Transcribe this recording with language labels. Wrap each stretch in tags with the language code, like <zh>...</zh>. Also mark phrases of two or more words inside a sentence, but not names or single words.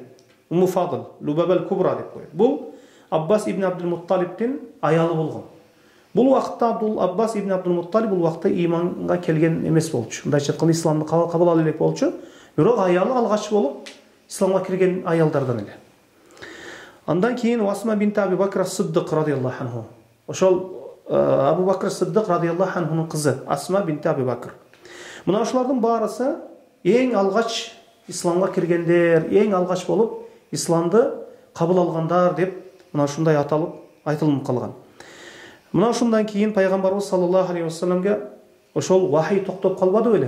<ky>Умму Фадл Лубаба ал-Кубра деп коет. Бул Аббас ибн Абдул-Мутталибтин аялы болгон. Бул вакытта Аббас ибн Абдул-Мутталиб бул вакытта ыйманга келген эмес болчу. Мындайча айтканда исламды кабыл ала элек болчу. Бирок аялы алгач болуп исламга кирген аялдардан эле. Андан кийин Асма бинт Аби Бакр ас-Сиддик</ky> <ar>رضي الله عنه.</ar> <ky>Ошол Абу Бакр ас-Сиддик</ky> <ar>رضي الله عنه</ar> <ky>кызы Асма бинт Аби Бакр. Мына ушулардын баарысы эң алгач исламга киргендер, эң алгач болуп исламды кабыл алгандар деп мына ушундай аталып айтылып калган. Мына ушундан кийин пайгамбарыбыз</ky> <ar>صلى الله عليه وسلم</ar> <ky>ошол вахий токтоп калбады беле.</ky>